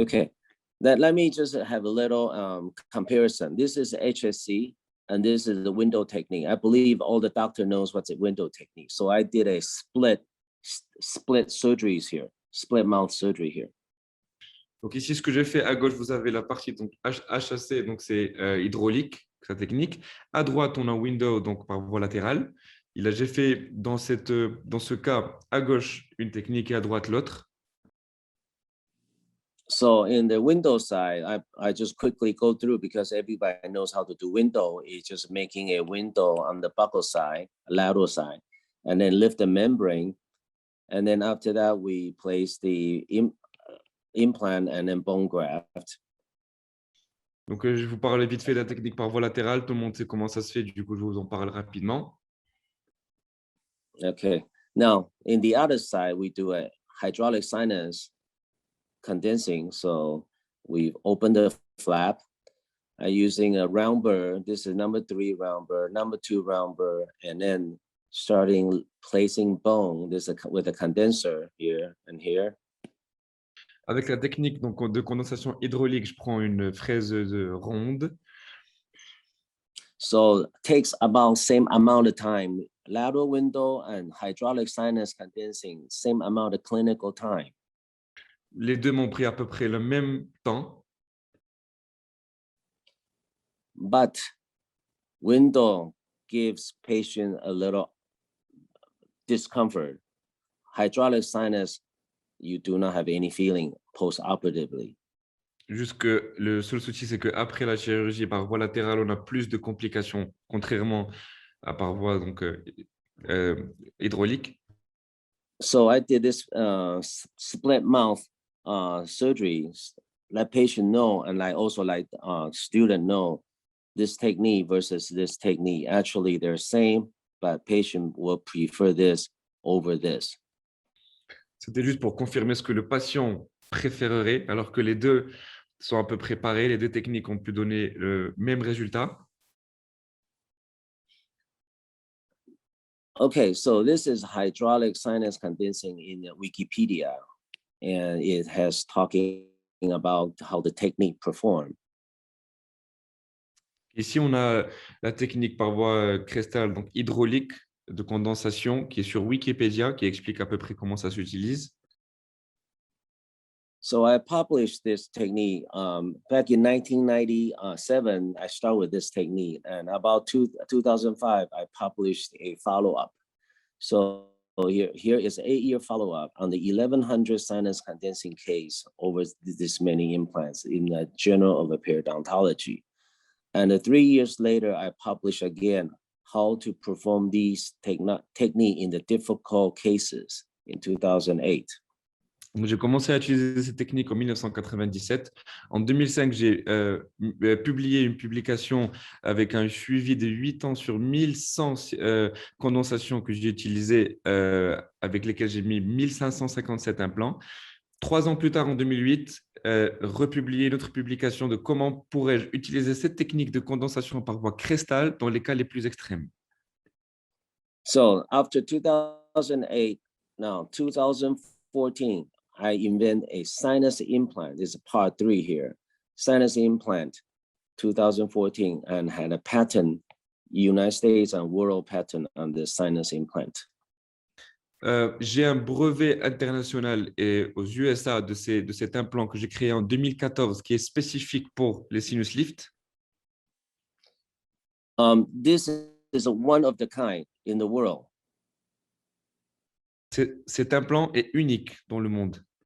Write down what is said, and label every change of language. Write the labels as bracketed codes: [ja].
[en] Okay, let me just have a little comparison. This is HSC, and this is the window technique. I believe all the doctor knows what's a window technique. So I did a split surgeries here, split mouth surgery here. [fr] Donc ici, ce que j'ai fait à gauche, vous avez la partie donc HAC, donc c'est hydraulique, sa technique. À droite, on a window, donc par voie latérale. J'ai fait dans ce cas à gauche une technique et à droite l'autre. [en] So in the window side, I just quickly go through because everybody knows how to do window. It's just making a window on the buccal side, lateral side, and then lift the membrane. And then after that, we place the implant and then bone graft. [fr] Donc, je vous parle vite fait de la technique par voie latérale. Tout le monde sait comment ça se fait. Du coup, je vous en parle rapidement. [en] Okay. Now, in the other side, we do a hydraulic sinus condensing. So we've opened the flap using a round burr. This is number 3 round burr, number 2 round burr, and then starting placing bone. This is with a condenser here and here. [fr] Avec la technique donc, de condensation hydraulique, je prends une fraise ronde. [en] So it takes about same amount of time. Lateral window and hydraulic sinus condensing, same amount of clinical time. [fr] Les deux m'ont pris à peu près le même temps. [en] But window gives patient a little discomfort. Hydraulic sinus, you do not have any feeling post-operatively. [fr] Juste que le seul souci, c'est qu'après la chirurgie par voie latérale, on a plus de complications, contrairement à par voie donc, hydraulique. [en] So I did this split mouth surgery. Let patient know, and I also like student know this technique versus this technique. Actually, they're same, but patient will prefer this over this. [fr] C'était juste pour confirmer ce que le patient préférerait, alors que les deux sont à peu près pareils. Les deux techniques ont pu donner le même résultat. [en] Okay, so this is hydraulic sinus condensing in Wikipedia, and it has talking about how the technique perform. [fr] Ici, on a la technique par voie cristal, donc hydraulique de condensation, qui est sur Wikipédia, qui explique à peu près comment ça s'utilise. [en] So I published this technique back in 1997. I started with this technique, and about 2005, I published a follow-up. So here is an 8-year follow-up on the 1100 sinus condensing case over this many implants in the Journal of Periodontology. And 3 years later, I published again how to perform these technique in the difficult cases in 2008. [fr] J'ai commencé à utiliser ces techniques en 1997. En 2005, j'ai publié une publication avec un suivi de 8 ans sur 1100 condensations que j'ai utilisées, avec lesquelles j'ai mis 1557 implants. 3 ans plus tard, en 2008, republié une autre publication de comment pourrais-je utiliser cette technique de condensation par voie cristal dans les cas les plus extrêmes. [en] So after 2008, now 2014, I invent a sinus implant. This is part 3 here. Sinus implant, 2014, and had a patent, United States and world patent on the sinus implant. [fr] J'ai un brevet international et aux USA de cet implant que j'ai créé en 2014 qui est spécifique pour les sinus lift. [en] This is a one of the kind in the world. [fr] Cet implant est unique dans le monde